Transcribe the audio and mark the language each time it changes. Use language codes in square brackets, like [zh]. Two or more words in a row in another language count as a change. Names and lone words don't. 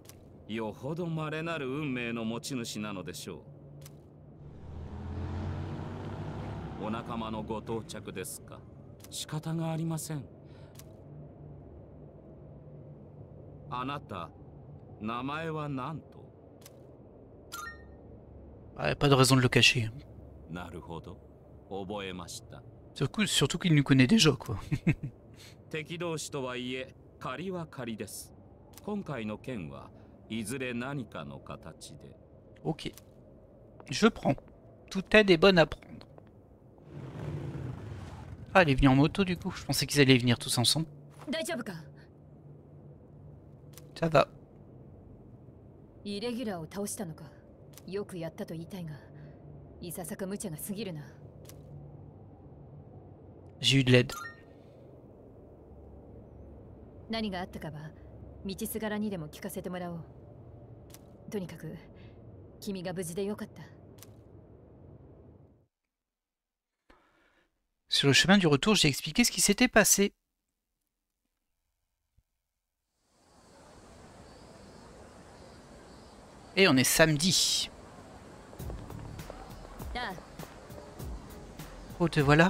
[ja] よほど稀なる運命の持ち主なのでしょう。お仲間のご到着ですか。仕方がありません。あなた、名前は何と？ [fr] Ouais, pas de raison de le cacher. [ja] なるほど、覚えました。 [fr] Surtout qu'il nous connaît déjà, quoi. [ja] 敵同士とはいえ借りは借りです。今回の件はいずれ何かの形で。 [fr] Ok. Je prends. Toute aide est bonne à prendre. Ah, elle est venue en moto du coup. Je pensais qu'ils allaient venir tous ensemble. [ja] 大丈夫か？ [fr] Ça va. [ja] イレギュラーを倒したのか。よくやったと言いたいが、いささか無茶が過ぎるな。 [fr] J'ai eu de l'aide. [ja] 何があったかは道すがらにでも聞かせてもらおう。とにかく君が無事でよかった。 [fr] Sur le chemin du retour, j'ai expliqué ce qui s'était passé. Et on est samedi. Oh, te voilà.